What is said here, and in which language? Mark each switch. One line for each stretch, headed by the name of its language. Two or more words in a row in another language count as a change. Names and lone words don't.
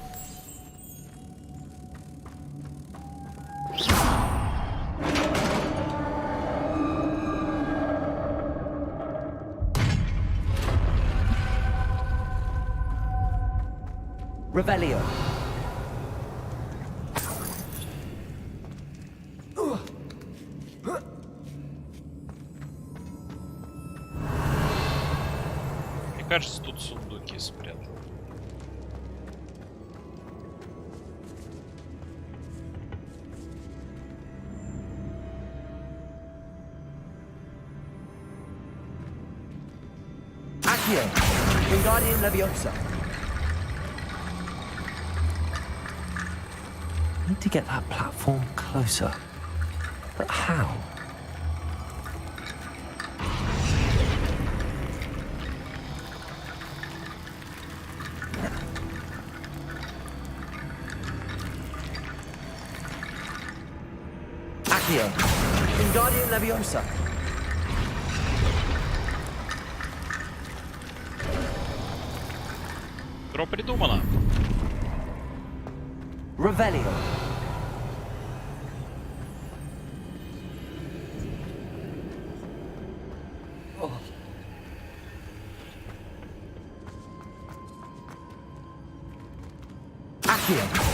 Latin: Revelio.
Russian: Мне кажется, тут сундуки спрятаны.
Latin: Accio. Wingardium Leviosa.
English: Need to get that platform closer. But how?
Latin: Accio. Wingardium Leviosa.
Russian: Что придумано?
Latin: Revelio. Accio.